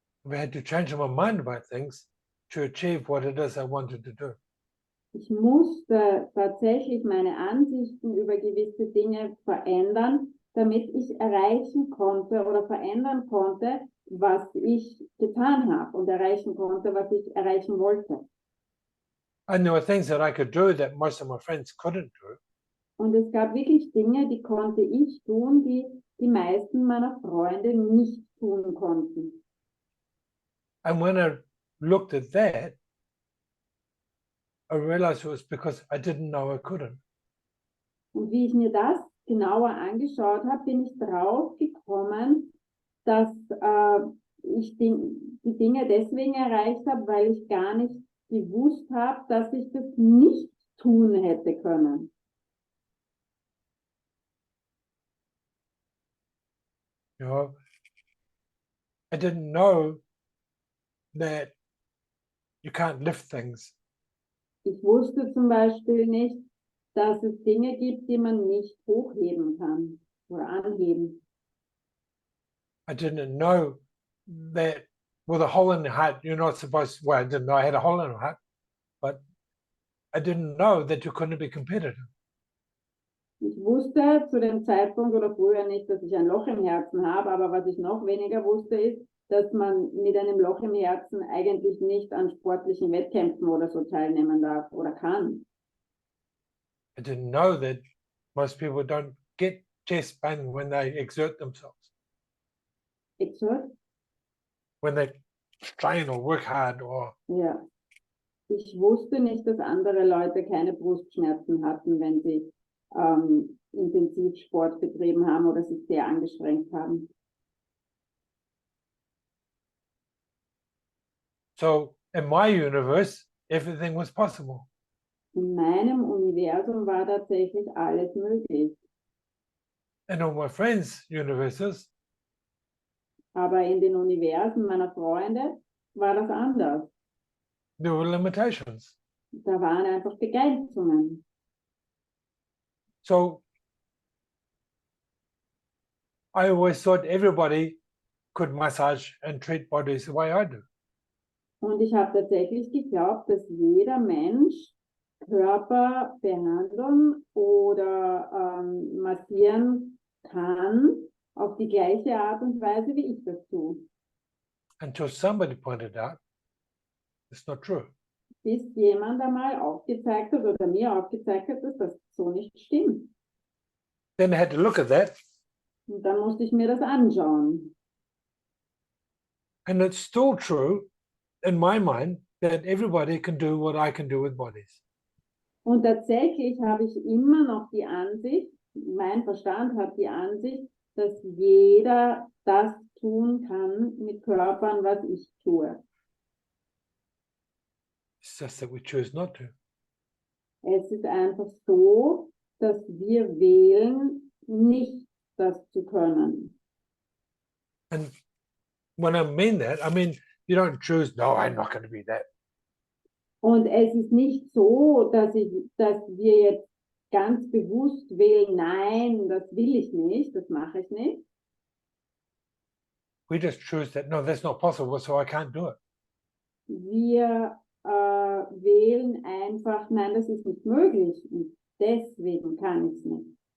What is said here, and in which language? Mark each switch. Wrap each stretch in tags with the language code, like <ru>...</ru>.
<en>I had to change my mind about things to achieve what it is I wanted to do.</en> <de>Ich musste tatsächlich meine Ansichten über gewisse Dinge verändern, damit ich erreichen konnte oder verändern konnte, was ich getan habe und erreichen konnte, was ich erreichen wollte.</de> <en>And there were things that I could do that most of my friends couldn't do.</en> <de>Und es gab wirklich Dinge, die konnte ich tun, die die meisten meiner Freunde nicht tun konnten.</de> <en>And when I looked at that, I realized it was because I didn't know I couldn't.</en> <de>Und wie ich mir das genauer angeschaut habe, bin ich drauf gekommen, dass ich die Dinge deswegen erreicht habe, weil ich gar nicht gewusst habe, dass ich das nicht tun hätte können.</de> <en>I didn't know that you can't lift things.</en> <de>Ich wusste zum Beispiel nicht, dass es Dinge gibt, die man nicht hochheben kann oder anheben.</de> <en>I didn't know that with a hole in the heart, you're not supposed to, well, I didn't know I had a hole in the heart, but I didn't know that you couldn't be competitive.</en> <de>Ich wusste zu dem Zeitpunkt oder früher nicht, dass ich ein Loch im Herzen habe, aber was ich noch weniger wusste ist, dass man mit einem Loch im Herzen eigentlich nicht an sportlichen Wettkämpfen oder so teilnehmen darf oder kann.</de> <en>I didn't know that most people don't get chest pain when they exert themselves, Exert? when they strain or work hard or</en> <de>Ja. Ich wusste nicht, dass andere Leute keine Brustschmerzen hatten, wenn sie Intensivsport betrieben haben oder sich sehr angestrengt haben.</de> <en>so in my universe, everything was possible.</en> <de>In meinem Universum war tatsächlich alles möglich.</de> <en>In all my friends' universes,</en> <de>Aber in den Universen meiner Freunde war das anders.</de> <en>there were limitations.</en> <de>Da waren einfach Begrenzungen.</de> <en>So I always thought everybody could massage and treat bodies the way I do.</en> <de>Und ich habe tatsächlich geglaubt, dass jeder Mensch Körper behandeln oder massieren kann auf die gleiche Art und Weise, wie ich das tue.</de> <en>Until somebody pointed out it's not true.</en> <de>Bis jemand einmal aufgezeigt hat oder mir aufgezeigt hat, dass das so nicht stimmt.</de> <en>Then I had to look at that,</en> <de>Und dann musste ich mir das anschauen.</de> <en>and it's still true in my mind that everybody can do what I can do with bodies.</en> <de>Und tatsächlich habe ich immer noch die Ansicht, mein Verstand hat die Ansicht, dass jeder das tun kann mit Körpern, was ich tue.</de> <en>It's just that we choose not to.</en> <de>Es ist einfach so, dass wir wählen, nicht das zu können.</de> <en>And when I mean that, I mean you don't choose, no, I'm not going to be that.</en> <de>Und es ist nicht so, dass wir jetzt ganz bewusst wählen, nein, das will ich nicht, das mache ich nicht.</de> <en>We just choose that, no, that's not possible, so I can't do it.</en> <de>Wir wählen einfach, nein, das ist nicht möglich und deswegen kann ich es nicht.</de>